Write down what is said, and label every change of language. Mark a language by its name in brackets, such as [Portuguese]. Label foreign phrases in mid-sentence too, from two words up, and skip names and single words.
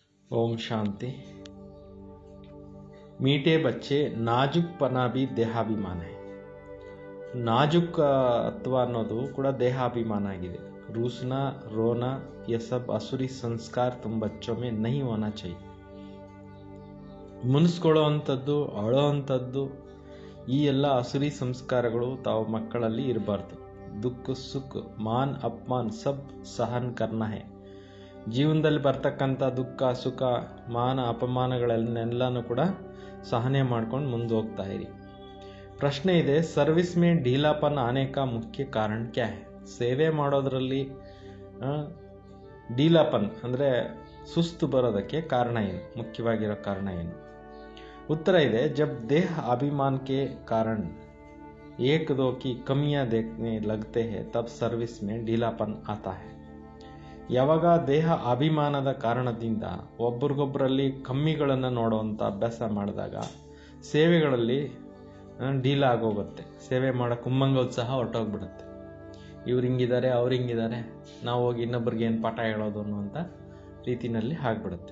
[Hindi] ओम शांति। मीठे बच्चे, नाज़ुकपन भी देहाभिमान है। [Kannada] ನಾಜುಕತ್ವ ಅನ್ನೋದು ಕೂಡ ದೇಹಾಭಿಮಾನ ಆಗಿದೆ। [Hindi] रूसना रोना ये सब असुरी संस्कार तुम बच्चों में नहीं होना चाहिए। [Kannada] ಮುನಿಸ್ಕೊಳ್ಳೋ ಅಂಥದ್ದು, ಅಳೋ ಅಂಥದ್ದು, ಈ ಎಲ್ಲ ಅಸುರಿ ಸಂಸ್ಕಾರಗಳು ತಾವು ಮಕ್ಕಳಲ್ಲಿ ಇರಬಾರ್ದು। [Hindi] दुःख सुख मान अपमान सब सहन करना है। [Kannada] ಜೀವನದಲ್ಲಿ ಬರ್ತಕ್ಕಂಥ ದುಃಖ ಸುಖ ಮಾನ ಅಪಮಾನಗಳನ್ನೆಲ್ಲನೂ ಕೂಡ ಸಹನೆ ಮಾಡ್ಕೊಂಡು ಮುಂದೆ ಹೋಗ್ತಾ ಇರಿ। ಪ್ರಶ್ನೆ ಇದೆ, [Hindi] सर्विस में ढीलापन आने का मुख्य कारण क्या है? [Kannada] ಸೇವೆ ಮಾಡೋದ್ರಲ್ಲಿ ಢೀಲಾಪನ್ ಅಂದರೆ ಸುಸ್ತು ಬರೋದಕ್ಕೆ ಕಾರಣ ಏನು, ಮುಖ್ಯವಾಗಿರೋ ಕಾರಣ ಏನು? ಉತ್ತರ ಇದೆ, [Hindi] जब देह अभिमान के कारण एक दो की कमियां देखने लगते हैं तब सर्विस में ढीलापन आता है। [Kannada] ಯಾವಾಗ ದೇಹ ಅಭಿಮಾನದ ಕಾರಣದಿಂದ ಒಬ್ರಿಗೊಬ್ಬರಲ್ಲಿ ಕಮ್ಮಿಗಳನ್ನು ನೋಡುವಂಥ ಅಭ್ಯಾಸ ಮಾಡಿದಾಗ ಸೇವೆಗಳಲ್ಲಿ ಢೀಲ ಆಗೋಗುತ್ತೆ। ಸೇವೆ ಮಾಡೋಕ್ಕೆ ಉಮ್ಮಂಗೋತ್ಸಾಹ ಹೊರಟೋಗ್ಬಿಡುತ್ತೆ। ಇವ್ರು ಹಿಂಗಿದ್ದಾರೆ, ಅವ್ರು ಹಿಂಗಿದ್ದಾರೆ, ನಾವು ಹೋಗಿ ಇನ್ನೊಬ್ರಿಗೆ ಏನು ಪಾಠ ಹೇಳೋದು ಅನ್ನುವಂಥ ರೀತಿಯಲ್ಲಿ ಆಗಿಬಿಡುತ್ತೆ।